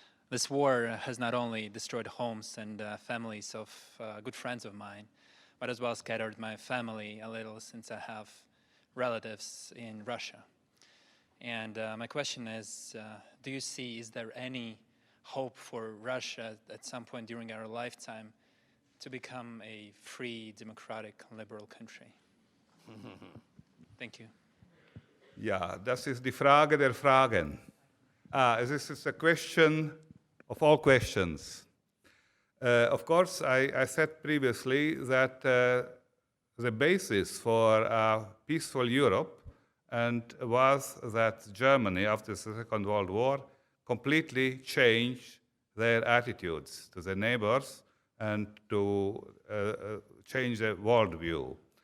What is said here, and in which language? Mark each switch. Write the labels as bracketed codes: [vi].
[en] This war has not only destroyed homes and families of good friends of mine, but as well scattered my family a little since I have relatives in Russia. And my question is, do you see, is there any hope for Russia at some point during our lifetime to become a free, democratic, liberal country? Thank you. [de] Ja, das ist die Frage der Fragen. [en] This is a question of all questions. Of course, I said previously that the basis for a peaceful Europe was that Germany, after the Second World War, completely changed their attitudes to their neighbors and to change their worldview.